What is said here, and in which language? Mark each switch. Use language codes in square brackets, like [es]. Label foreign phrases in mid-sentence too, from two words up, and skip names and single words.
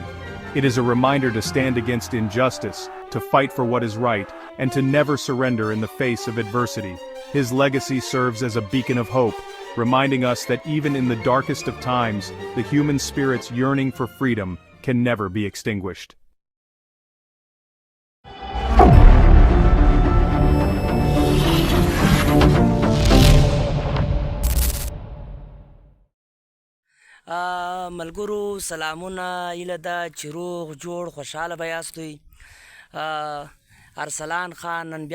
[en] It is a reminder to stand against injustice, to fight for what is right, and to never surrender in the face of adversity. His legacy serves as a beacon of hope, reminding us that even in the darkest of times, the human spirit's yearning for freedom can never be extinguished. [ps] ملګرو سلامونه ایله ده چې روغ جوړ خوشحاله به یاست دوی ارسلان خان نن